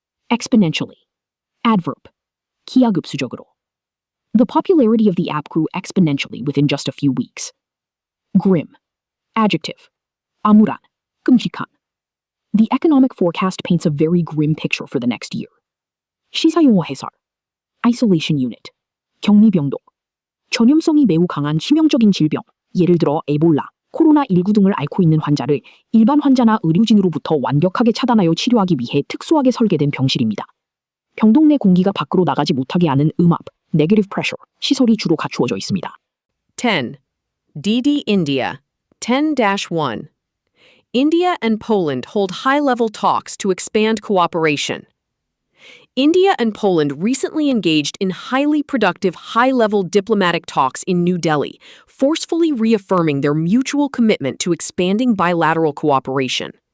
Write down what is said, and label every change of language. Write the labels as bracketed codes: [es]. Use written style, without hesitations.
[en] Exponentially. Adverb. [ko] 기하급수적으로. [en] The popularity of the app grew exponentially within just a few weeks. Grim. Adjective. [ko] 암울한, 끔찍한. [en] The economic forecast paints a very grim picture for the next year. [ko] 시사용어 해설. [en] Isolation unit. [ko] 격리병동. 전염성이 매우 강한 치명적인 질병, 예를 들어 에볼라, 코로나19 등을 앓고 있는 환자를 일반 환자나 의료진으로부터 완벽하게 차단하여 치료하기 위해 특수하게 설계된 병실입니다. 병동 내 공기가 밖으로 나가지 못하게 하는 음압, [en] negative pressure, [ko] 시설이 주로 갖추어져 있습니다. [en] 10. DD India. 10-1. India and Poland hold high-level talks to expand cooperation. India and Poland recently engaged in highly productive high-level diplomatic talks in New Delhi, forcefully reaffirming their mutual commitment to expanding bilateral cooperation.